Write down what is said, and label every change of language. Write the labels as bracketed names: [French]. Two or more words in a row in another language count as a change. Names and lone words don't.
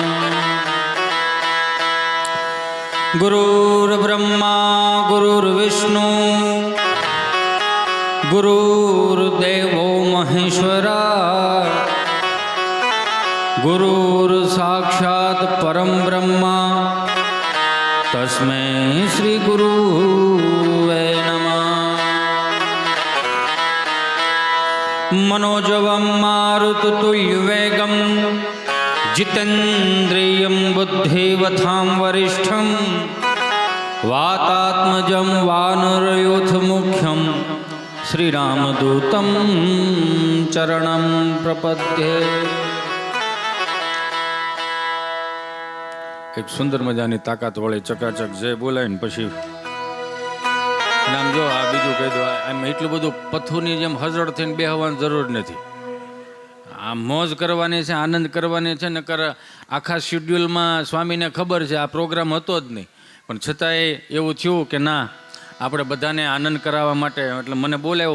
[Sanskrit] ગુરુર્બ્રહ્મા ગુરુર્વિષ્ણુ ગુરુર્દેવો મહેશ્વરા ગુરુર સાક્ષાત પરમ બ્રહ્મા તસ્મૈ શ્રી ગુરુવે નમઃ. मनोजवं मारुततुल्यवेगं जितेन्द्रियं बुद्धिवतां वरिष्ठं वातात्मजं वानरयूथमुख्यं श्रीरामदूतं चरणं प्रपद्ये. [Gujarati] એક સુંદર મજાની તાકાત વાળી ચકાચક જય બોલાય ને પછી નામ જો આ બીજું કહી દો. આમ એટલું બધું પથ્થુની જેમ હજળ થઈને બેહવાની જરૂર નથી. આ મોજ કરવાની છે, આનંદ કરવાની છે. નકર આખા શેડ્યુલમાં સ્વામીને ખબર છે આ પ્રોગ્રામ હતો જ નહીં, પણ છતાંય એવું થયું કે ના આપણે બધાને આનંદ કરાવવા માટે એટલે મને બોલાવ્યો.